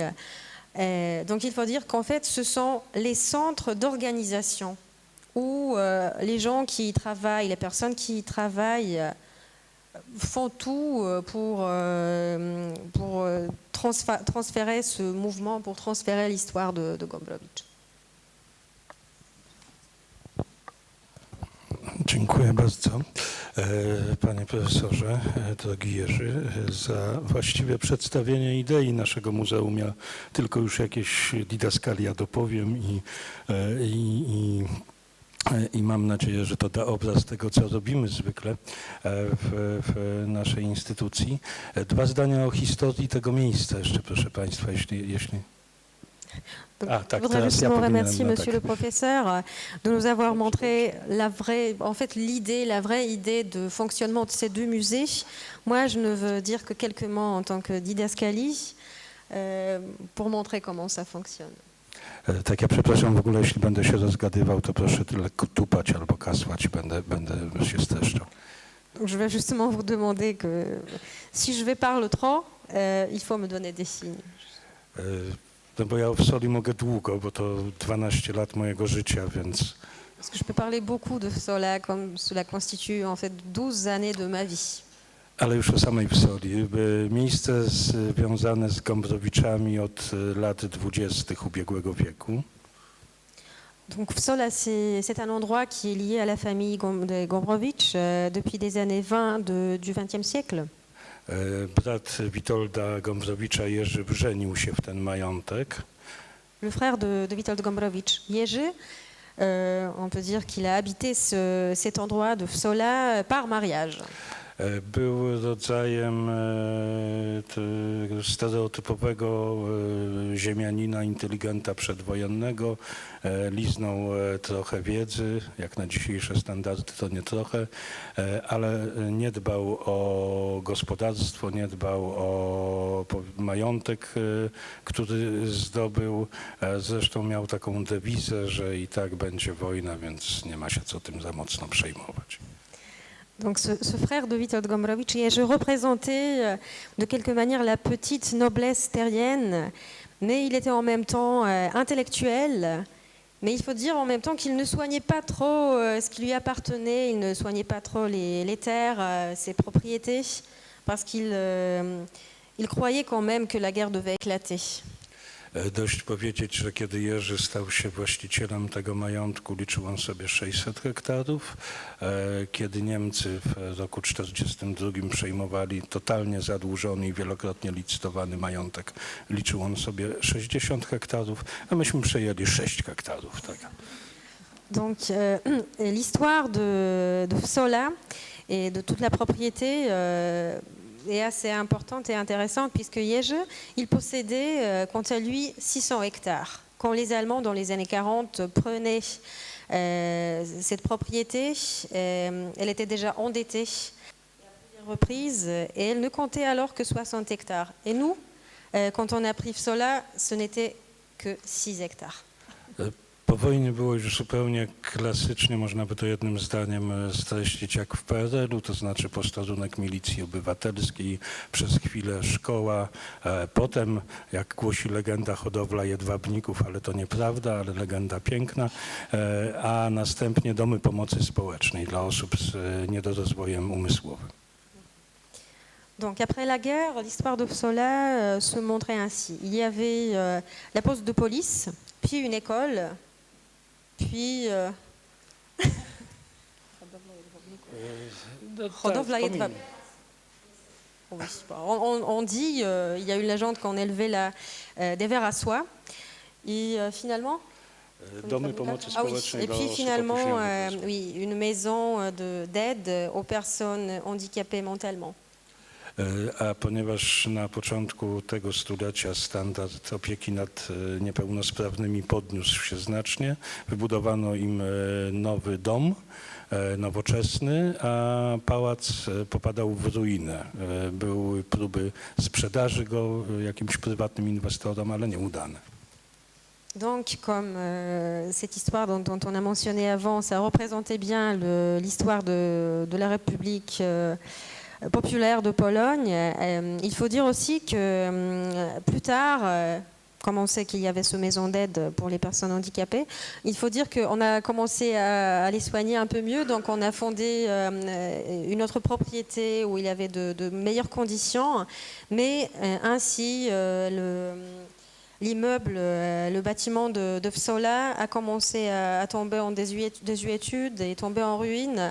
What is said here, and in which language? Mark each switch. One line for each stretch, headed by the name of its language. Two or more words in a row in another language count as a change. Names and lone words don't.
French: Donc il faut dire qu'en fait, ce sont les centres d'organisation où les gens qui y travaillent, les personnes qui y travaillent, font tout pour transférer ce mouvement, pour transférer l'histoire de Gombrowicz.
Polish: Dziękuję bardzo, panie profesorze, drogi Jerzy, za właściwe przedstawienie idei naszego muzeum. Ja tylko już jakieś didaskalia dopowiem i mam nadzieję, że to da obraz tego, co robimy zwykle w naszej instytucji. Dwa zdania o historii tego miejsca jeszcze, proszę państwa, jeśli...
French: Je voudrais justement remercier Monsieur le professeur de nous avoir montré la vraie idée de fonctionnement de ces deux musées. Moi, je ne veux dire que quelques mots en tant que didascalie pour montrer comment ça fonctionne.
Polish: Tak, ja przepraszam w ogóle, jeśli będę się rozgadywał, to proszę lekko tupać albo kasłać, będę się streszczał.
French: Je vais justement vous demander que si je vais parler trop, il faut me donner des signes.
Polish: No bo ja o Wsoli mogę długo, bo to 12 lat mojego życia, więc...
French: Parce que je peux parler beaucoup de Psola, comme cela constitue en fait 12 années de ma vie.
Polish: Ale już o samej Wsoli. Miejsce związane z Gombrowiczami od lat 20. ubiegłego wieku.
French: Donc Psola, c'est un endroit qui est lié à la famille de Gombrowicz depuis des années 20 du XXe siècle.
Polish: Brat Witolda Gombrowicza, Jerzy, wrzenił się w ten majątek.
French: Le frère de Witold Gombrowicz, Jerzy, on peut dire qu'il a habité cet endroit de Psola par mariage.
Polish: Był rodzajem stereotypowego ziemianina, inteligenta przedwojennego. Liznął trochę wiedzy, jak na dzisiejsze standardy to nie trochę, ale nie dbał o gospodarstwo, nie dbał o majątek, który zdobył. Zresztą miał taką dewizę, że i tak będzie wojna, więc nie ma się co tym za mocno przejmować.
French: Donc ce frère de Witold Gombrowicz, je représentais de quelque manière la petite noblesse terrienne, mais il était en même temps intellectuel. Mais il faut dire en même temps qu'il ne soignait pas trop ce qui lui appartenait, il ne soignait pas trop les terres, ses propriétés, parce qu'il croyait quand même que la guerre devait éclater.
Polish: Dość powiedzieć, że kiedy Jerzy stał się właścicielem tego majątku, liczył on sobie 600 hektarów. Kiedy Niemcy w roku 1942 przejmowali totalnie zadłużony i wielokrotnie licytowany majątek, liczył on sobie 60 hektarów, a myśmy przejęli 6 hektarów. Tak.
French: Donc l'histoire de Vsola et de toute la propriété est assez importante et intéressante puisque Jerzy, il possédait quant à lui 600 hectares. Quand les Allemands, dans les années 40, prenaient cette propriété, elle était déjà endettée à plusieurs reprises et elle ne comptait alors que 60 hectares. Et nous, quand on a pris Vsola, ce n'était que 6 hectares.
Polish: Po wojnie było już zupełnie klasycznie, można by to jednym zdaniem streścić jak w PRL-u, to znaczy posterunek milicji obywatelskiej, przez chwilę szkoła, potem, jak głosi legenda, hodowla jedwabników, ale to nieprawda, ale legenda piękna, a następnie domy pomocy społecznej dla osób z niedorozwojem umysłowym.
French: Donc après la guerre, l'histoire de Vsola se montrait ainsi. Il y avait la poste de police, puis une école, puis on dit, il y a une légende qu'on élevait des vers à soie et finalement et puis finalement oui, une maison d'aide aux personnes handicapées mentalement.
Polish: A ponieważ na początku tego stulecia standard opieki nad niepełnosprawnymi podniósł się znacznie, wybudowano im nowy dom, nowoczesny, a pałac popadał w ruinę. Były próby sprzedaży go jakimś prywatnym inwestorom, ale nieudane.
French: Donc, comme cette histoire dont on a mentionné avant, ça représentait bien l'histoire de la République populaire de Pologne. Il faut dire aussi que plus tard, comme on sait qu'il y avait ce maison d'aide pour les personnes handicapées, il faut dire qu'on a commencé à les soigner un peu mieux, donc on a fondé une autre propriété où il y avait de meilleures conditions, mais ainsi l'immeuble, le bâtiment de Vsola a commencé à tomber en désuétude et tomber en ruine.